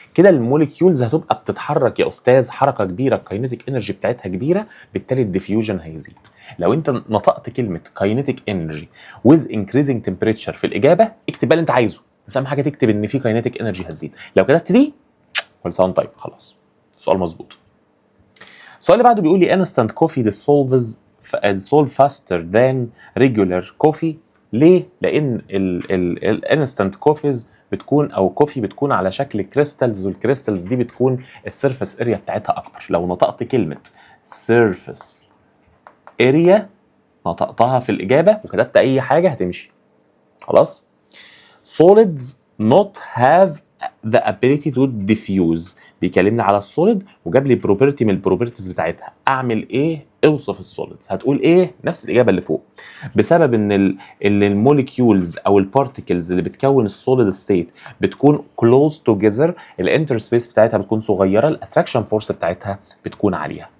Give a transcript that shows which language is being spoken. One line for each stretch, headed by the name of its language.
Arabic: كده الموليكيولز هتبقى بتتحرك يا استاذ حركه كبيره، الكاينيتيك انرجي بتاعتها كبيره، بالتالي الديفيوجن هيزيد. لو انت نطقت كلمه كاينيتيك انرجي
English: with increasing temperature
Arabic: في الاجابه اكتب اللي انت عايزه، بس اهم حاجه تكتب ان في كاينيتيك انرجي هتزيد. لو كتبت دي كل سنه طيب خلاص السؤال مظبوط. السؤال اللي بعده بيقول لي
English: instant coffee dissolve faster than regular coffee.
Arabic: ليه؟ لان الانستنت كوفيز بتكون او كوفي بتكون على شكل كريستالز، والكريستالز دي بتكون السيرفيس اريا بتاعتها اكبر. لو نطقت كلمه سيرفيس اريا نطقتها في الاجابه وكتبت اي حاجه هتمشي. خلاص.
English: solids not have the ability to diffuse.
Arabic: بيكلمني على السوليد وجاب لي بروبرتي من البروبرتيز بتاعتها. اعمل ايه؟ اوصف السوليدز. هتقول ايه؟ نفس الاجابه اللي فوق. بسبب ان الموليكيولز او البارتيكلز اللي بتكون السوليد ستيت بتكون كلوز توجذر، الانتر سبيس بتاعتها بتكون صغيره، الاتراكشن فورس بتاعتها بتكون عاليه.